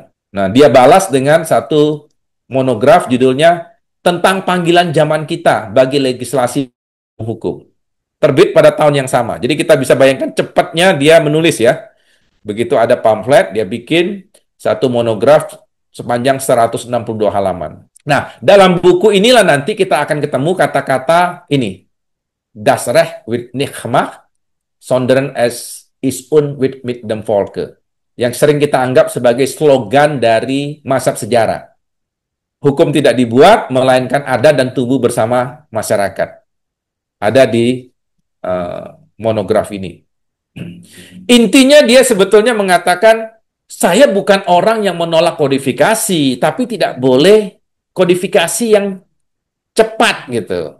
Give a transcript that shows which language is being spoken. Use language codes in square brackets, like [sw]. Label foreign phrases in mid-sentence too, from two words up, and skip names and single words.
[id] Nah, dia balas dengan satu monograf judulnya tentang panggilan zaman kita bagi legislasi hukum. Terbit pada tahun yang sama. Jadi kita bisa bayangkan cepatnya dia menulis ya. Begitu ada pamflet, dia bikin satu monograf sepanjang 162 halaman. Nah, dalam buku inilah nanti kita akan ketemu kata-kata ini. [de] Das Recht wird nicht gemacht, sondern es ist un mit dem Volke. [id] Yang sering kita anggap sebagai slogan dari mazhab sejarah. Hukum tidak dibuat, melainkan ada dan tumbuh bersama masyarakat. Ada di monograf ini. Intinya dia sebetulnya mengatakan, saya bukan orang yang menolak kodifikasi, tapi tidak boleh kodifikasi yang cepat gitu.